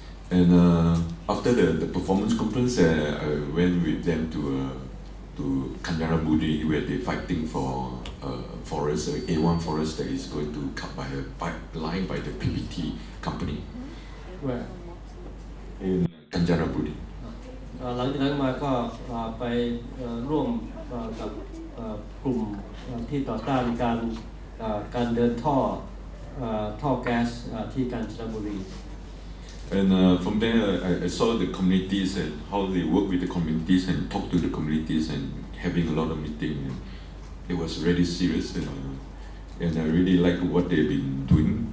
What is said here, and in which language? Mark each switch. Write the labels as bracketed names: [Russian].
[English] And after the performance conference, I went with them to Kanchanaburi where they're fighting for forest, A1 forest that is going to cut by a pipeline by the PPT company. Where? In Kanchanaburi. [Thai] หลังจากนั้นมาก็ไปร่วมกับกลุ่มที่ต่อต้านการเดินท่อแก๊สที่กาญจนบุรี [English] And from there, I saw the communities and how they work with the communities and talk to the communities and having a lot of meetings. It was really serious, and I really like what they've been doing.